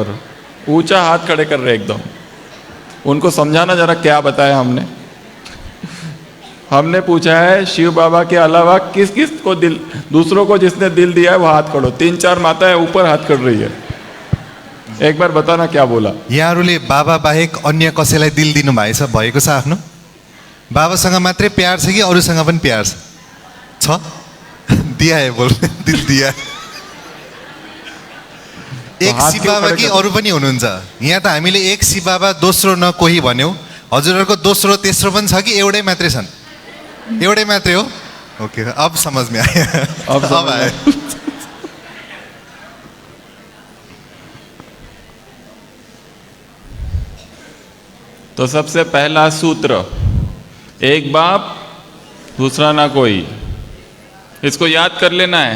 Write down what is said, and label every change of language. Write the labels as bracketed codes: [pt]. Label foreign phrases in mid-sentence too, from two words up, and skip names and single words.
[hi] पर ऊंचा हाथ खड़े कर रहे एकदम। उनको समझाना जरा क्या बताया हमने। हमने पूछा है शिव बाबा के अलावा किस किस को दिल, दूसरों को जिसने दिल दिया है वो हाथ खड़ो। 3-4 माताएं ऊपर हाथ कर रही है। एक बार बताना क्या बोला। [ne] यहाँहरूले बाबा बाहेक अन्य कसैलाई दिल दिनु भएको छ? आफ्नो बाबासँग मात्रै प्यार छ कि अरूसँग पनि प्यार छ? [hi] दिया है बोल, दिल दिया। [ne] एक शिव बाबा कि अरू पनि हुनुहुन्छ? यहाँ त हामीले एक शिव बाबा दोस्रो न कोही भन्यौ। हजुरहरूको दोस्रो तेस्रो पनि छ कि एउटै मात्रै छन्? एउटै मात्रै हो। ओके, [hi] अब समझ में आया, अब आया। तो सबसे पहला सूत्र, एक बाप दूसरा ना कोई। इसको याद कर लेना है।